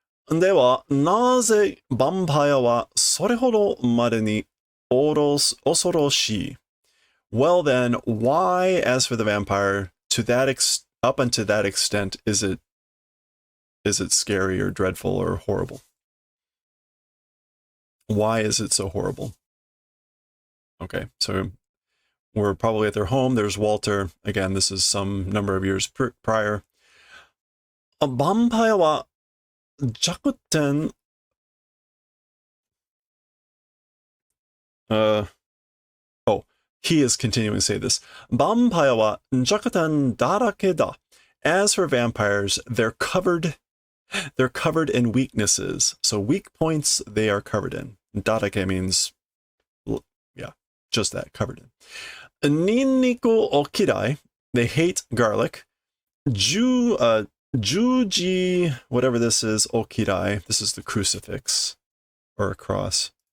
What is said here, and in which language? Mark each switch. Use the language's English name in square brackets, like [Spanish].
[Japanese] では、なぜヴァンパイアはそれほどまでに恐ろしい? [English] Well then, why, as for the vampire, up unto that extent, is it scary or dreadful or horrible? Why is it so horrible? Okay, so we're probably at their home. There's Walter. Again, this is some number of years prior. [Japanese] ヴァンパイアは弱点 [English] he is continuing to say this. [Japanese] ヴァンパイアは弱点だらけだ. [English] As for vampires, they're covered in weaknesses. So weak points they are covered in. Darake means, yeah, just that, covered in. [Japanese] Ninniku o kirai, [English] they hate garlic. Juji, whatever this is, [Japanese] o kirai, [English] this is the crucifix or a cross.